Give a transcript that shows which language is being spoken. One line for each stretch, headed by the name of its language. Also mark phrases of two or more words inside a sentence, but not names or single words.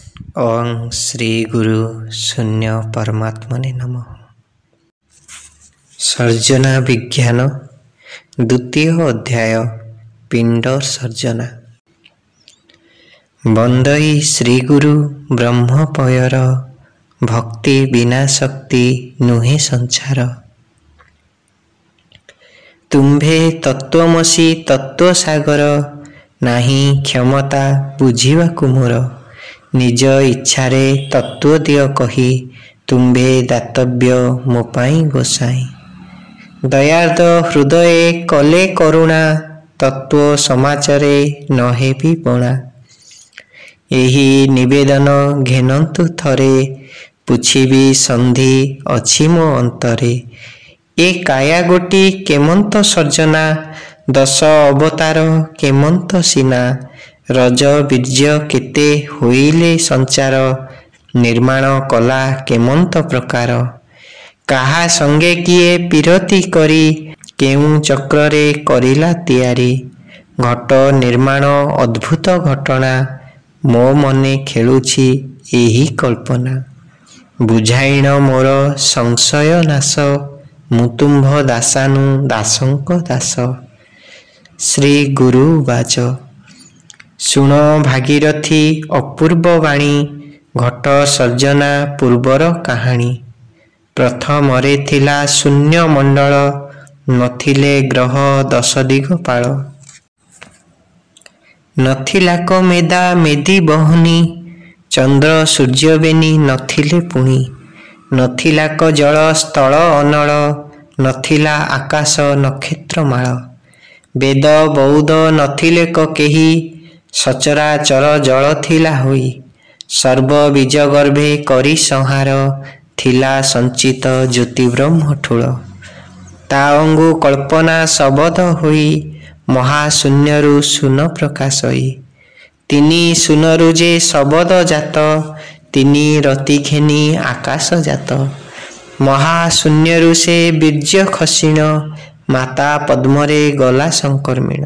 Sanskrit: ओं श्री गुरु शून्य परमात्मने नमः।
Odia: ସର୍ଜନା ବିଜ୍ଞାନ ଦ୍ୱିତୀୟ ଅଧ୍ୟାୟ ପିଣ୍ଡ ସର୍ଜନା। ବନ୍ଦଇ ଶ୍ରୀ ଗୁରୁ ବ୍ରହ୍ମପୟର ଭକ୍ତି ବିନା ଶକ୍ତି ନୁହେ ସଂସାର। ତୁମ୍ଭେ ତତ୍ତ୍ୱମସି ତତ୍ତ୍ୱ ସାଗର ନାହି କ୍ଷମତା ବୁଝିବାକୁ ମୋର। ନିଜ ଇଚ୍ଛାରେ ତତ୍ତ୍ୱ ଦିଅ କହି ତୁମ୍ଭେ ଦାତବ୍ୟ ମୋ ପାଇଁ ଗୋସାଇଁ। ଦୟାର୍ଦ୍ର ହୃଦୟ କଲେ କରୁଣା ତତ୍ତ୍ୱ ସମାଚାରେ ନହେ ଭି ବଣା। ଏହି ନିବେଦନ ଘେନନ୍ତୁ ଥରେ ପୁଛିବି ସନ୍ଧି ଅଛି ମୋ ଅନ୍ତରେ। ଏ କାୟା ଗୋଟି କେମନ୍ତ ସର୍ଜନା ଦଶ ଅବତାର କେମନ୍ତ ସିନା। ରଜ ବୀର୍ଯ୍ୟ କେତେ ହୋଇଲେ ସଞ୍ଚାର ନିର୍ମାଣ କଳା କେମନ୍ତ ପ୍ରକାର। କାହା ସଙ୍ଗେ କିଏ ପିରତି କରି କେଉଁ ଚକ୍ରରେ କରିଲା ତିଆରି। ଘଟ ନିର୍ମାଣ ଅଦ୍ଭୁତ ଘଟଣା ମୋ ମନେ ଖେଳୁଛି ଏହି କଳ୍ପନା। ବୁଝାଇଣ ମୋର ସଂଶୟ ନାଶ ମୁତୁମ୍ଭ ଦାସାନୁ ଦାସଙ୍କ ଦାସ। ଶ୍ରୀ ଗୁରୁ ବାଚ ଶୁଣ ଭାଗୀରଥୀ ଅପୂର୍ବ ବାଣୀ ଘଟ ସର୍ଜନା ପୂର୍ବର କାହାଣୀ। ପ୍ରଥମରେ ଥିଲା ଶୂନ୍ୟ ମଣ୍ଡଳ ନଥିଲେ ଗ୍ରହ ଦଶ ଦିଗପାଳ। ନଥିଲା କ ମେଦା ମେଦୀ ବହନୀ ଚନ୍ଦ୍ର ସୂର୍ଯ୍ୟ ବେନି ନଥିଲେ ପୁଣି। ନଥିଲା କ ଜଳ ସ୍ଥଳ ଅନଳ ନଥିଲା ଆକାଶ ନକ୍ଷତ୍ରମାଳ। ବେଦ ବୌଦ୍ଧ ନଥିଲେ କ କେହି ସଚରାଚର ଜଳ ଥିଲା ହୋଇ। ସର୍ବ ବୀଜ ଗର୍ଭେ କରି ସଂହାର ଥିଲା ସଞ୍ଚିତ ଜ୍ୟୋତି ବ୍ରହ୍ମ ଠୁଳ। ତା ଅଙ୍ଗୁ କଳ୍ପନା ଶବଦ ହୋଇ ମହାଶୂନ୍ୟରୁ ଶୂନ ପ୍ରକାଶ ହୋଇ। ତିନି ଶୂନରୁ ଯେ ଶବଦ ଜାତ ତିନି ରତି ଘେନି ଆକାଶ ଜାତ। ମହାଶୂନ୍ୟରୁ ସେ ବୀର୍ଯ୍ୟ ଖସିଣ ମାତା ପଦ୍ମରେ ଗଲା ସଙ୍କର୍ମିଣ।